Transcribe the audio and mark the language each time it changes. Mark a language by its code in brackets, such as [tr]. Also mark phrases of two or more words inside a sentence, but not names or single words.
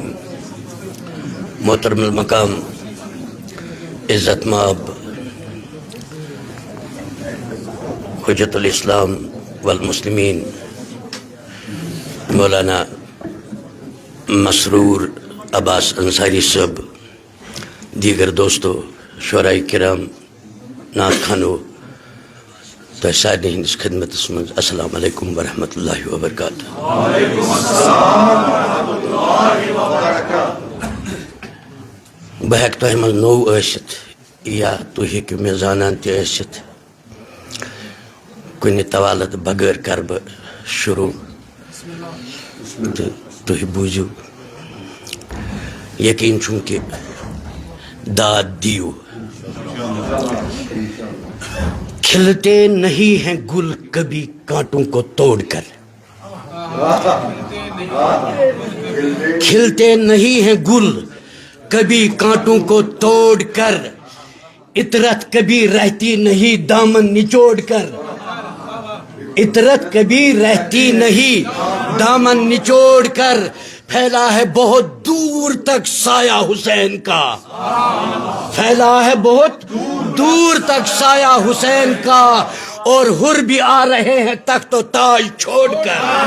[ks] محترم المقام عزت مآب حجت الاسلام والمسلمین مولانا مسرور عباس انصاری صاحب، دیگر دوستو، شعراء کرام، نعت خانو، تو سارے ہندس خدمت اسمنز [ar] السلام علیکم ورحمۃ اللہ وبرکاتہ۔ وعلیکم السلام ورحمۃ اللہ وبرکاتہ۔ [ks] بہ ہیک تہ مز نو ٲسِتھ یا تُہۍ ہیٚکِو مےٚ زانان تہِ ٲسِتھ، کُنہِ توالت بغٲر کر بہٕ شروع تہٕ تُہۍ بوٗزِو۔ یقین چھُم کہِ داد دِیِو۔ [ur] کھلتے نہیں ہیں گل کبھی کانٹوں کو توڑ کر، کھلتے نہیں ہیں گل کبھی کانٹوں کو توڑ کر، عطرت کبھی رہتی نہیں دامن نچوڑ کر، عطرت کبھی رہتی نہیں دامن نچوڑ کر، پھیلا ہے بہت دور تک سایہ حسین کا، پھیلا ہے بہت دور تک سایہ حسین کا، اور حر بھی آ رہے ہیں تخت و تاج چھوڑ کر۔